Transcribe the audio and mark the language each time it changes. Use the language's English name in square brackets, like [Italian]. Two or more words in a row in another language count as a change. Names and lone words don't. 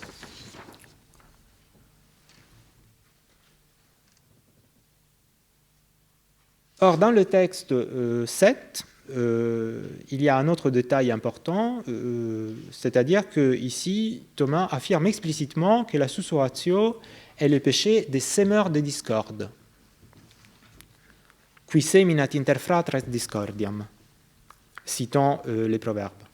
[French] Or, dans le texte 7, il y a un autre détail important, c'est-à-dire qu'ici, Thomas affirme explicitement que la sussurratio est le péché des semeurs de discorde. [Latin] Qui seminat inter fratres discordiam, [French] citant les proverbes.